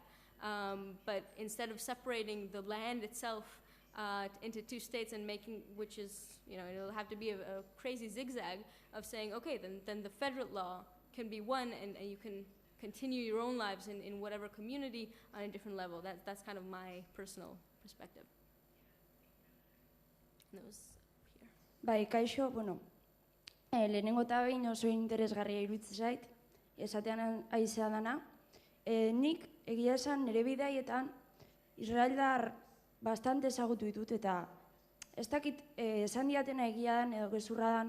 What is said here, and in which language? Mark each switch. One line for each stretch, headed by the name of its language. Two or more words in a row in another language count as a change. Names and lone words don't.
English: But instead of separating the land itself into two states and making, which is, it'll have to be a crazy zigzag of saying, okay, then the federal law can be one, and you can continue your own lives in whatever community on a different level. That's kind of my personal perspective. And that was here.
Basque: Bai, kaixo, lehenengo eta behin oso interesgarria iruditzen zait, esatean aizea dana. Nik egia esan nire bidaietan israeldar bastante ezagutu ditut, eta ez dakit esan diatena egia dan edo gezurra dan.